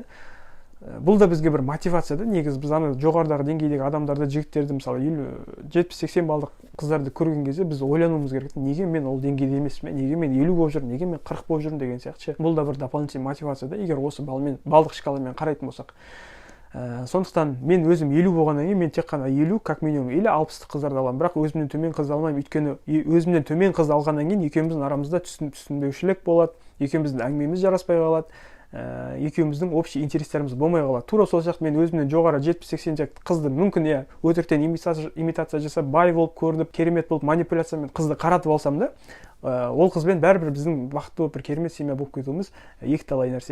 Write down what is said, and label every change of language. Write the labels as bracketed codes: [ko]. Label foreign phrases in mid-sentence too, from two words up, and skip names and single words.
[kk] Бұл да бізге бір мотивация да. Негізі біз ана жоғарыдағы деңгейдегі адамдарды, жігіттерді, мысалы 70-80 балдық қыздарды көрген кезде біз ойлануымыз керек. Неге мен ол деңгейде емеспін? Неге мен 50 болып жүрмін? Неге мен 40 болып жүрмін деген сияқты. Бұл да бір дополнительный мотивация да, егер осы балдық шкаламен қарайтын болсақ. Сондықтан мен өзім 50 болғаннан кейін мен тек қана 50 [ru] как минимум [kk] или 60 қыздарды аламын. Бірақ өзімнен төмен қызды алмаймын. Өйткені өзімнен төмен қызды алғаннан кейін екеуміздің арамызда түсінбеушілік болады, екеуміздің әңгімеміз жараспай қалады. Екеуміздің общий интерестеріміз болмай қалады. Тура сол сияқты мен өзімнен жоғары 70-80 қызды мүмкін өтіріктен имитация жасап, бай болып көрініп, керемет болып манипуляциямен қызды қаратып алсам да, ол қызбен бәрібір біздің бақытты болып бір керемет семья болып кетуіміз екіталай нәрсе.